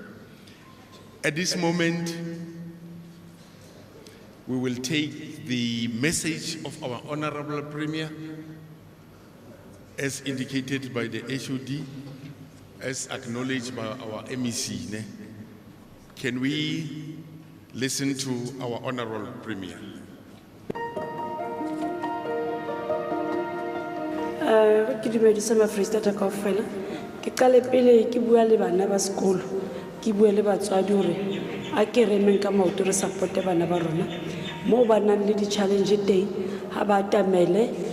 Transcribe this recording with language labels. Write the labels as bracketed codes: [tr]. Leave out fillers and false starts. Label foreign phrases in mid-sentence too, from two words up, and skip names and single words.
[en] At this moment, we will take the message of our Honorable Premier, as indicated by the HOD, as acknowledged by our MEC. Can we listen to our Honorable Premier? [st] Ke dumedisa Freistata kaofela. Ke qale pele ke bua le bana ba sekolo, ke bua le batswadi hore a ke remeng ka maoto re supporte bana ba rona mo ba nang le di challenge teng ha ba tamele